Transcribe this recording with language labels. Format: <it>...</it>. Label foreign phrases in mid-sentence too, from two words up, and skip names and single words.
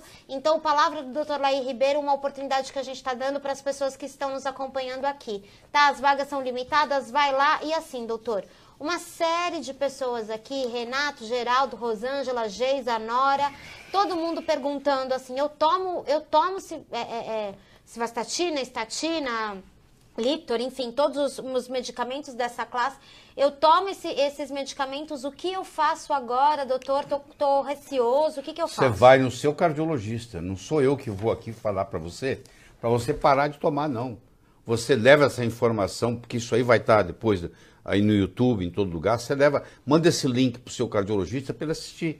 <pt>Então, a Palavra do Dr. Lair Ribeiro, uma oportunidade que a gente está dando para as pessoas que estão nos acompanhando aqui. Tá? As vagas são limitadas, vai lá. E assim, doutor, uma série de pessoas aqui, Renato, Geraldo, Rosângela, Geisa, Nora, todo mundo perguntando assim, eu tomo civastatina, estatina, Lipitor, enfim, todos os medicamentos dessa classe. Eu tomo esses medicamentos, o que eu faço agora, doutor? Tô receoso, o que eu faço? Você vai no seu cardiologista, não sou eu que vou aqui falar para você parar de tomar, não. Você leva essa informação, porque isso aí vai estar depois aí no YouTube, em todo lugar, você manda esse link para o seu cardiologista para ele assistir.</pt>